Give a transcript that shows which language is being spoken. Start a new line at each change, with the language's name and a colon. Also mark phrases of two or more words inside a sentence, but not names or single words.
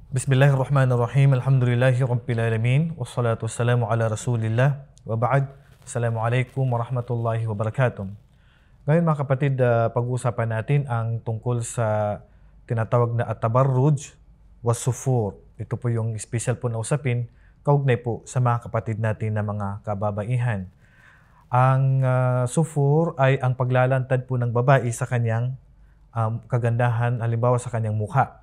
Arabic: بسم الله الرحمن الرحيم الحمد لله رب العالمين والصلاة والسلام على رسول الله. وبعد. السلام عليكم ورحمة الله وبركاته.
Filipino: Ngayon mga kapatid, pag-uusapan natin ang tungkol sa tinatawag na
Arabic: التبرج والسفور.
Filipino: Ito po yung special po na usapin kaugnay po sa mga kapatid natin na mga kababaihan. Ang sufur ay ang paglalantad po ng babae sa kanyang kagandahan, halimbawa sa kanyang mukha.